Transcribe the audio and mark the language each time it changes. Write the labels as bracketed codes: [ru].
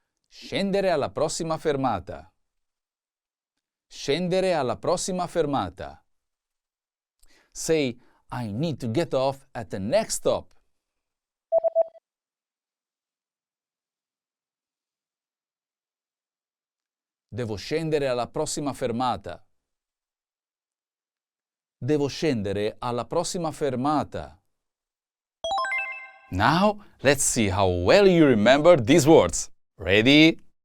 [it] Scendere alla prossima fermata. Scendere alla prossima fermata. [en] Say, I need to get off at the next stop. [it] Devo scendere alla prossima fermata. Devo scendere alla prossima fermata. [en] Now, let's see how well you remember these words. Ready?